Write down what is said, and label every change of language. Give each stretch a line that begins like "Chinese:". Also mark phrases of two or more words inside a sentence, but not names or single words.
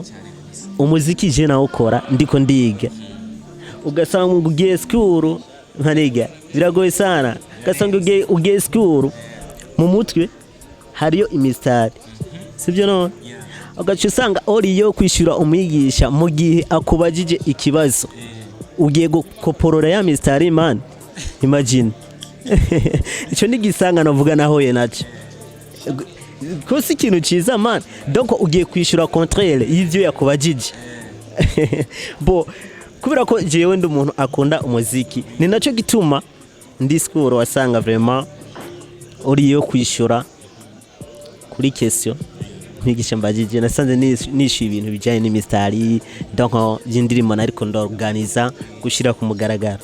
Rundi: Umuziki je nawukora ndiko ndiga, ugasanga ugiye school nkaniga biragoye sana. Ugasanga ugiye school mu mutwe hariyo imistari sivyo none, ugaca usanga oriyo kwishura umwigisha mu gihe akubajije ikibazo ugiye gukoporora ya mistari
English: man, imagine.
Rundi: Ico nigisanga navuga nahoye naco ko si ikintu ciza man, donc ugiye kwishura contraire y'ivyo yakubajije. Bo kubera ko jewe ndi umuntu akunda umuziki, ni naco gituma ndi school wasanga vraiment oriyo kwishura kuri question ntigisha mbajije nasanze nishi ibintu bijanye n'imistari, donc y'indirimo nariko ndorganiza gushira ku mugaragaro.